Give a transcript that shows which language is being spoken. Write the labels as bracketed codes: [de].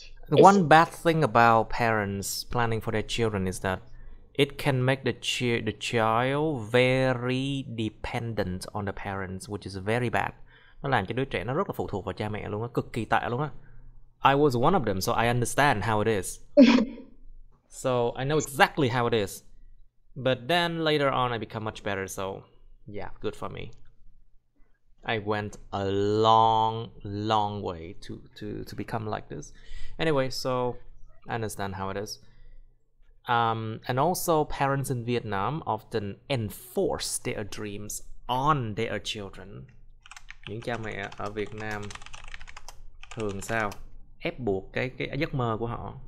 [en] the one bad thing about parents planning for their children is that it can make the child very dependent on the parents, which is very bad. [vi] Nó làm cho đứa trẻ nó rất là phụ thuộc vào cha mẹ luôn á, cực kỳ tệ luôn á. [en] I was one of them, so I understand how it is. So I know exactly how it is. But then later on I become much better, so yeah, good for me. I went a long way to become like this. Anyway, so I understand how it is. And also parents in Vietnam often enforce their dreams on their children. [vi] Những cha mẹ ở Việt Nam thường sao? Ép buộc cái giấc mơ của họ.